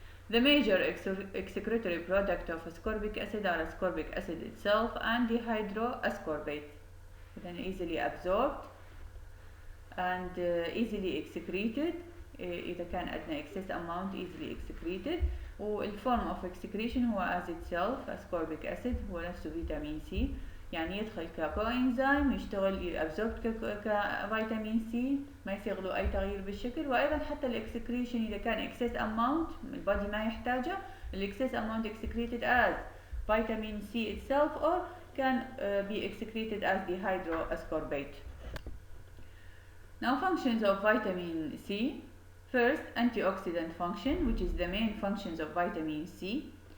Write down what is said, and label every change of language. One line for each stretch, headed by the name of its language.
English: The major excretory product of ascorbic acid are ascorbic acid itself and dehydroascorbate. Then easily absorbed and easily excreted.
Arabic: إذا كان عندنا
English: excess amount easily excreted.
Arabic: والform of excretion هو
English: as itself ascorbic acid
Arabic: هو نفسه فيتامين سي، يعني يدخل كcoenzyme يشتغل يابزورب كفيتامين سي، ما يصير له أي تغيير بالشكل. وأيضا حتى الاكسكريشن إذا كان
English: excess amount البادي ما يحتاجه، excess amount excreted as vitamin C itself or can be excreted as dehydroascorbate. Now functions of vitamin C. First, antioxidant function, which is the main functions of vitamin C.